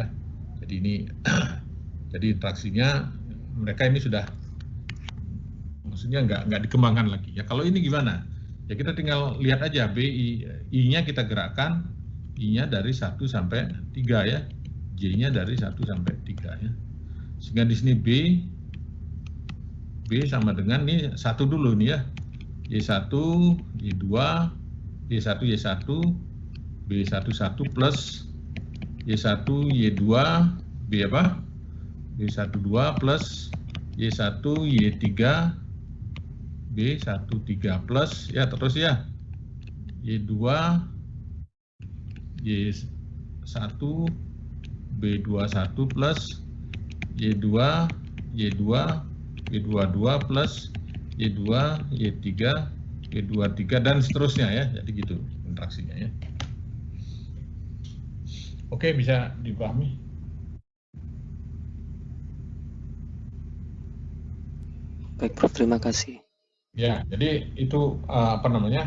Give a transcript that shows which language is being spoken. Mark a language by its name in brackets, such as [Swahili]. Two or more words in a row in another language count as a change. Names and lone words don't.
[Indonesian] Jadi ini jadi interaksinya mereka ini sudah maksudnya nggak dikembangkan lagi ya. Kalau ini gimana? Ya kita tinggal lihat aja BI, I-nya kita gerakkan, I-nya dari 1 sampai 3 ya, J-nya dari 1 sampai 3 ya. Sehingga di sini B sama dengan ini 1 dulu nih ya, Y1, Y2, Y1, Y1, B11 plus Y1, Y2, B apa? B12 plus Y1, Y3, B13 plus ya terus ya Y2, Y1, B21 plus Y2, Y2, Y22 plus Y2, Y3, Y23 dan seterusnya ya. Jadi gitu interaksinya ya. Oke, bisa dipahami? Baik, Prof. Terima kasih. Ya, jadi itu apa namanya?